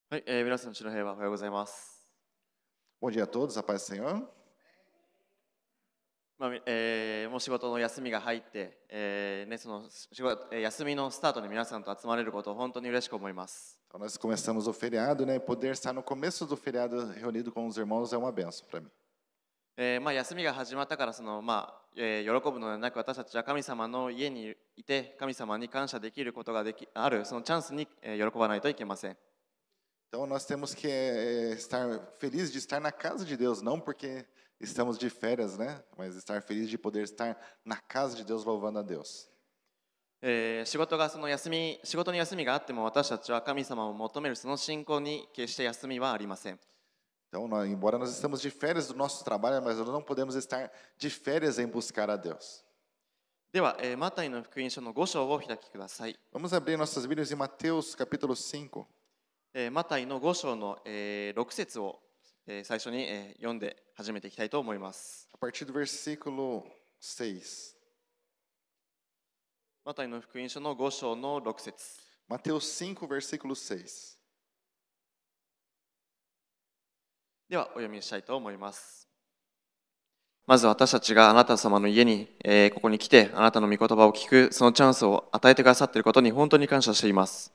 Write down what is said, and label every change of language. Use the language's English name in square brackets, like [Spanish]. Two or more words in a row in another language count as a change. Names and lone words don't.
[Japanese] はい、皆さん、主の平和おはようございます。 [Portuguese] Bom dia a todos, a paz do Senhor. [Japanese] もう仕事の休みが入って、その仕事、休みのスタートに皆さんと集まれることを本当に嬉しく思います。 [Portuguese] Então, nós começamos o feriado, né? E poder estar no começo do feriado reunido com os irmãos é uma benção para mim. [Japanese] 休みが始まったから喜ぶのではなく、私たちは神様の家にいて神様に感謝できることがあるそのチャンスに、喜ばないといけません。 [Portuguese] Então, nós temos que estar felizes de estar na casa de Deus, não porque estamos de férias, né? Mas estar feliz de poder estar na casa de Deus louvando a Deus. [Japanese] 仕事に休みがあっても私たちは神様を求めるその信仰に決して休みはありません。 [Portuguese] Então, embora nós estamos de férias do nosso trabalho, mas nós não podemos estar de férias em buscar a Deus. [Japanese] では、マタイの福音書の5章をお開きください。 [Portuguese] Vamos abrir nossas Bíblias em Mateus capítulo 5. [Japanese] マタイの5章の、6節を、最初に、読んで始めていきたいと思います。 [Portuguese] A partir do versículo 6. [Japanese] マタイの福音書の5章の6節。 [Portuguese] Mateus 5, versículo 6. [Japanese] ではお読みしたいと思います。まず私たちがあなた様の家に、ここに来てあなたの御言葉を聞くそのチャンスを与えてくださっていることに本当に感謝しています。